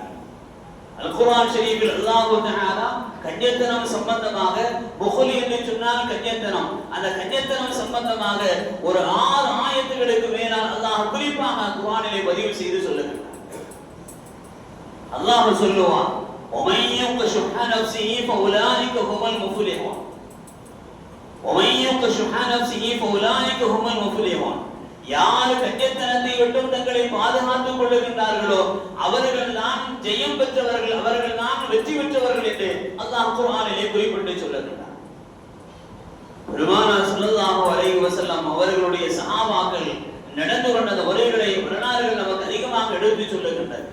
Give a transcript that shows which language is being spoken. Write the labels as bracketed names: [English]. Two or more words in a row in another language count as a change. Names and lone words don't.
[Tamil] அல் குர்ஆன் ஷரீஃபில் [Arabic] الله تعالى [Tamil] கஞ்சத்தனம் சம்பந்தமாக புக்லி என்று சொன்னால் கஞ்சத்தனம், அந்த கஞ்சத்தனம் சம்பந்தமாக ஒரு 6 ஆயத்துகளுக்கு மேலால் அல்லாஹ் குறிப்பாக குர்ஆனிலே பதிவு செய்து சொல்லுகிறார். அல்லாஹ் சொல்லுவான், [Arabic] وَمَن يُوقَ شُحَّ نَفْسِهِ فَأُولَٰئِكَ هُمُ الْمُفْلِحُونَ. وَمَن يُوقَ شُحَّ نَفْسِهِ فَأُولَٰئِكَ هُمُ الْمُفْلِحُونَ. [Tamil] யார் கஞ்சத்தனத்தை விட்டும் தங்களை பாதுகாத்துக் கொள்ளுகின்றார்களோ அவர்கள் தான் ஜெயம் பெற்றவர்கள், அவர்கள் தான் வெற்றி பெற்றவர்கள் என்று அல்லாஹ் குர்ஆனிலே குறிப்பிட்டு சொல்லுகிறார். பெருமானார் [Arabic] صلى الله عليه وسلم [Tamil] அவர்களுடைய சஹாபாக்கள் நடந்து கொண்ட முறைகளை வரலாறுகள் நமக்கு அதிகமாக எடுத்து சொல்லுகின்றனர்.